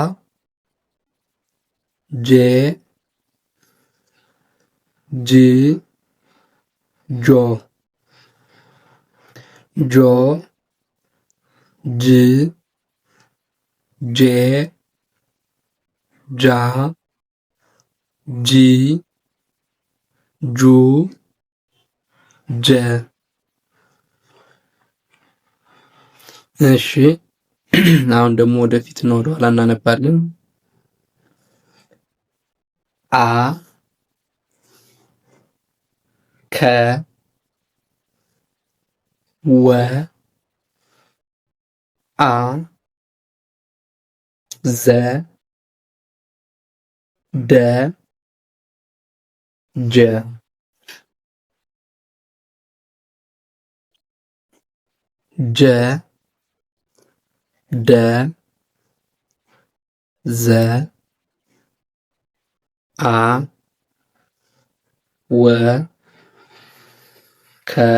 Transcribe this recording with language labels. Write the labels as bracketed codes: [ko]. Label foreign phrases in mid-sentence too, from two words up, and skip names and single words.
[am] ጄ ጅ ጆ ጆ ጅ ጄ ጃ ጂ ጁ ጀ። እሺ አሁን ደግሞ ወደፊት ነው ወደኋላ እናነባለን። አ ከ ወ አ ዘ ደ ጀ ጀ ደ ዘ አ ወ ከ